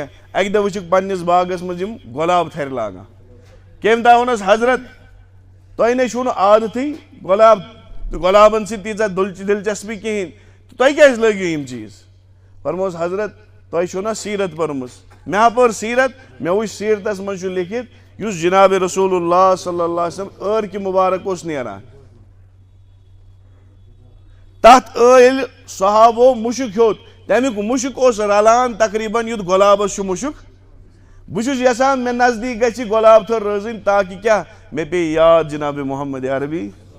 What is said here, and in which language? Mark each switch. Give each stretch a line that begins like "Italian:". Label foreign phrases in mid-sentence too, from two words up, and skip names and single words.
Kashmiri: اکہِ دۄہ وٕچھِکھ پننِس باغس منٛز یِم گۄلاب تھرِ لاگان کٔمۍ تام ووٚنس حضرت تۄہہِ نَے چھُو نہٕ عادتھٕے گۄلابن سۭتۍ تیٖژاہ دلچسپی کِہیٖنۍ تۄہہِ کیٛازِ لٲگِو یِم چیٖز فرموس حضرت تۄہہِ چھو نہ سیٖرت پٔرمٕژ مےٚ ہا پٔر سیٖرت مےٚ وٕچھ سیٖرتس منٛز چھُ لیکھِتھ یُس جناب رسول اللہ
Arabic: صلی اللہ علیہ وسلم
Kashmiri: عٲرکہِ مُبارک اوس نیران تتھ ییٚلہِ صحابو مُشُک ہیوٚت تمیُک مُشُک اوس رلان تقریٖبن یُتھ گۄلابس چھُ مُشُک بہٕ چھُس یژھان مےٚ نزدیٖک گژھِ یہِ گۄلاب تھٔر روزٕنۍ تاکہِ کیٛاہ مےٚ پیٚیہِ یاد جناب محمد عربی